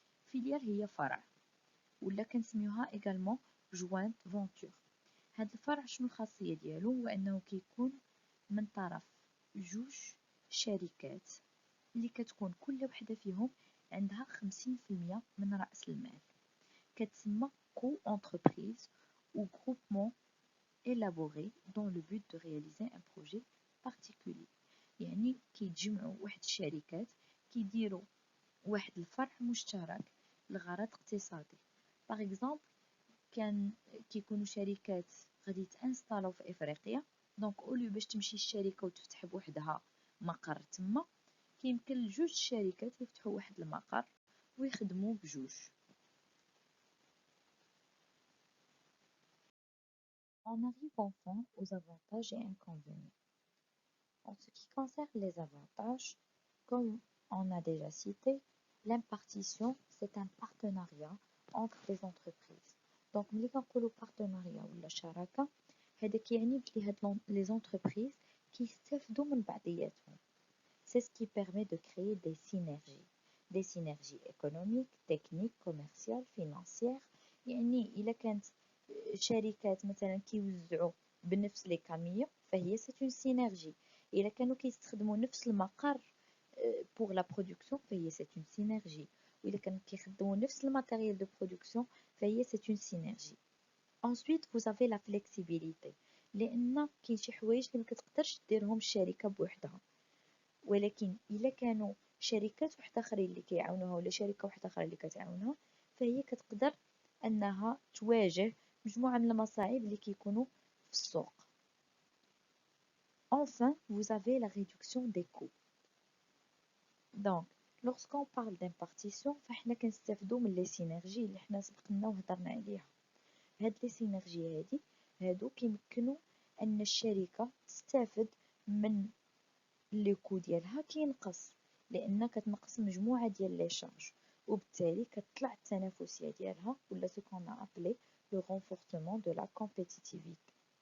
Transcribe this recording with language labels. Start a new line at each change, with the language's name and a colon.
Arabic: فيليال هي فرع، ولا كنسميوها ايغالمون جوانت فونتور. هاد الفرع شنو الخاصيه ديالو؟ هو انه كيكون من طرف 2 شركات اللي كتكون كل وحده فيهم عندها 50% من رأس المال. كتسمى
French: co-entreprise ou groupement élaboré dans le but de réaliser un projet particulier.
Arabic: يعني كيتجمعوا واحد الشركات كيديروا واحد الفرع مشترك لغرض اقتصادي. باغ اكزومبل كيكونوا شركات غادي تانستالو في افريقيا، دونك اوليو باش تمشي الشركه وتفتح بوحدها مقر تما، كيمكن لجوج الشركات يفتحوا واحد المقر ويخدموا بجوج.
French: On arrive enfin aux avantages et inconvénients. En ce qui concerne les avantages, comme on a déjà cité, l'impartition, c'est un partenariat entre les entreprises. Donc,
Arabic: ملي كنقولوا partenariat ولا شراكة، هذا كيعني بلي هاد les entreprises كيستافدوا من بعضياتهم.
French: C'est ce qui permet de créer des synergies économiques, techniques, commerciales, financières.
Arabic: يعني إلا كانت شركات مثلا كيوزعوا بنفس لي كاميون فهي
French: c'est une synergie.
Arabic: إلا كانوا كيستخدموا نفس المقر
French: pour la production
Arabic: فهي
French: c'est une synergie.
Arabic: وإلا كانوا كيخدموا نفس الماتيريال
French: de production
Arabic: فهي
French: c'est une synergie. Ensuite vous avez la flexibilité،
Arabic: لأن كاين شي حوايج اللي مكتقدرش ديرهم الشركة بوحدها، ولكن إلا كانوا شركات واحدة أخرين اللي كيعاونوها ولا شركة واحدة أخرى اللي كتعاونها، فهي كتقدر أنها تواجه مجموعة من المصاعب اللي كيكونوا في السوق.
French: Enfin, vous avez la réduction des coûts. Donc, lorsqu'on parle d'impartition
Arabic: فاحنا كنستافدو من لي سينرجي اللي حنا سبقنا وهضرنا عليها. هاد لي سينرجي هادو كيمكنوا ان الشركه تستافد من لي كو ديالها كينقص، لان كتنقص مجموعه ديال لي شارج، وبالتالي كتطلع التنافسيه ديالها ولا سو كون ابلي لو
French: renforcement de la compétitivité.